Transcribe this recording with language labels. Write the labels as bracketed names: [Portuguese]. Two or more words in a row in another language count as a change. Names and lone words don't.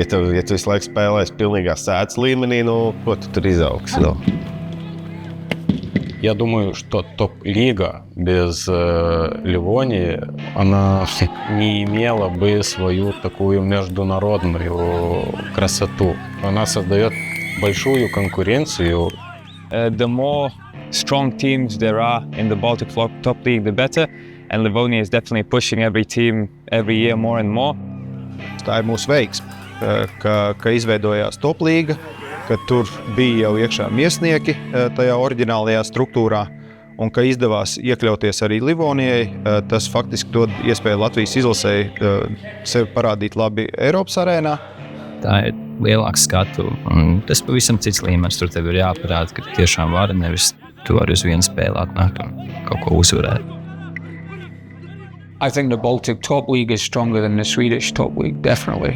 [Latvian] Ja tu visu laiku spēlēsi pilnīgā sēdes līmenī, ko tu tur izaugs? [Russian] Я думаю, что топ-лига без Ливонии, она не имела бы свою такую международную красоту. Она создает большую конкуренцию. [English] The more strong teams there are in the Baltic Top League, the better. And Livonia is definitely pushing every team every year more and more. [Latvian] Tā ir mūsu veiksme, ka izveidojās top līga, ka tur bija jau iekšā miesnieki tajā oriģinālajā struktūrā un ka izdevās iekļauties arī Livonijai. Tas faktiski dod iespēju Latvijas izlasēji sevi parādīt labi Eiropas arēnā. Tā ir lielāka skatu un tas pavisam cits līmenis. Tur tev ir jāparāda, ka tiešām vari, nevis tu vari uz vienu spēli atnākt un kaut ko uzvarēt. [English] I think the Baltic Top League is stronger than the Swedish Top League, definitely.